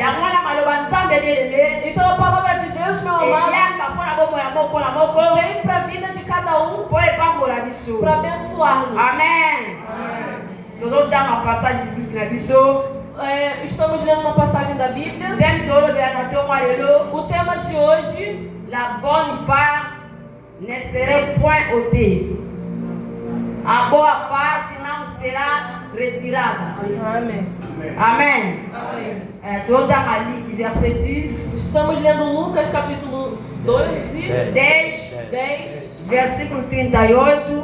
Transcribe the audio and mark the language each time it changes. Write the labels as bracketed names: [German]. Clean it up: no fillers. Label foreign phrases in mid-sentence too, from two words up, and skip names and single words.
[Portuguese] Então a palavra de Deus, meu amado, vem para a vida de cada um, para abençoar-nos. Amém. Estamos lendo uma passagem da Bíblia. O tema de hoje: [French] la bonne part ne serait point ôtée. [Portuguese] A boa parte não será retirada. Amém. [French] Amém. Verset 10. [Portuguese] Estamos lendo Lucas capítulo 12, 10, versículo 38,